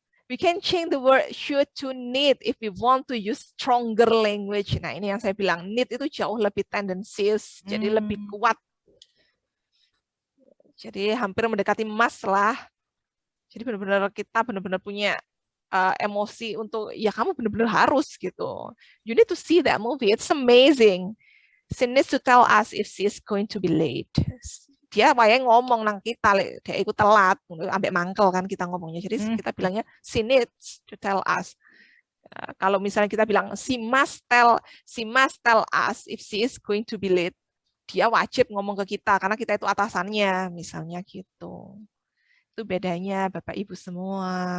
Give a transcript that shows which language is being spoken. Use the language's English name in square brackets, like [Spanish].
[English] We can change the word should to need if we want to use stronger language. [Indonesian] Nah, ini yang saya bilang, need itu jauh lebih tendensius, jadi lebih kuat. Jadi hampir mendekati must lah. Jadi benar-benar kita benar-benar punya emosi untuk, ya kamu benar-benar harus gitu. [English] You need to see that movie, it's amazing. She needs to tell us if she is going to be late. [Javanese] Dia wayang ngomong nang kita, dia ikut telat, ambek mangkel kan kita ngomongnya. [Indonesian] Jadi kita bilangnya she needs to tell us. Kalau misalnya kita bilang she must tell us if she is going to be late. Dia wajib ngomong ke kita karena kita itu atasannya, misalnya gitu. Itu bedanya Bapak Ibu semua.